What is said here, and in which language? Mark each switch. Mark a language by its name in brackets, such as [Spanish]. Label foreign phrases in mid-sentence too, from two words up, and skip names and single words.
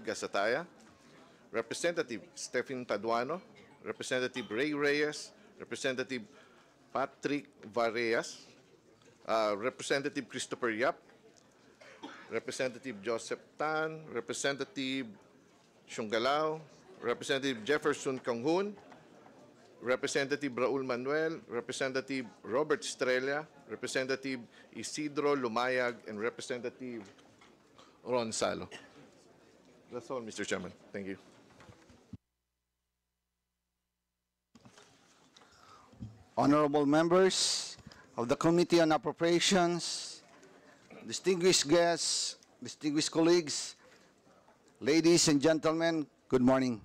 [English] Gasataya, Representative Stephen Taduano, Representative Ray Reyes, Representative Patrick Vareyas, Representative Christopher Yap, Representative Joseph Tan, Representative Shungalao, Representative Jefferson Kanghun, Representative Raul Manuel, Representative Robert Estrella, Representative Isidro Lumayag, and Representative Ron Salo. That's all, Mr. Chairman. Thank you. honorable members of the Committee on Appropriations, distinguished guests, distinguished colleagues, ladies and gentlemen, good morning.